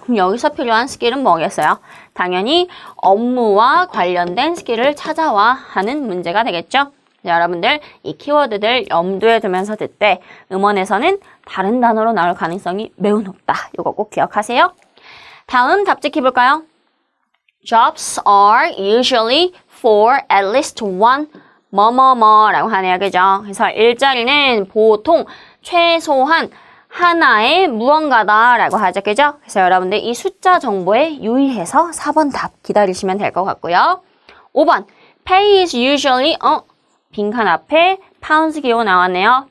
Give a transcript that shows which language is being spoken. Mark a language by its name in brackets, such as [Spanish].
[Korean] 그럼 여기서 필요한 스킬은 뭐겠어요? 당연히 업무와 관련된 스킬을 찾아와 하는 문제가 되겠죠. 여러분들 이 키워드들 염두에 두면서 듣되 음원에서는 다른 단어로 나올 가능성이 매우 높다. 이거 꼭 기억하세요. 다음 답지키 볼까요? [English] Jobs are usually for at least one [Korean] 뭐뭐뭐라고 하네요. 그죠? 그래서 일자리는 보통 최소한 하나의 무언가다라고 하죠. 그죠? 그래서 여러분들 이 숫자 정보에 유의해서 4번 답 기다리시면 될 것 같고요. 5번 [English] Pay is usually [Korean] 빈칸 앞에 pounds 기호 나왔네요.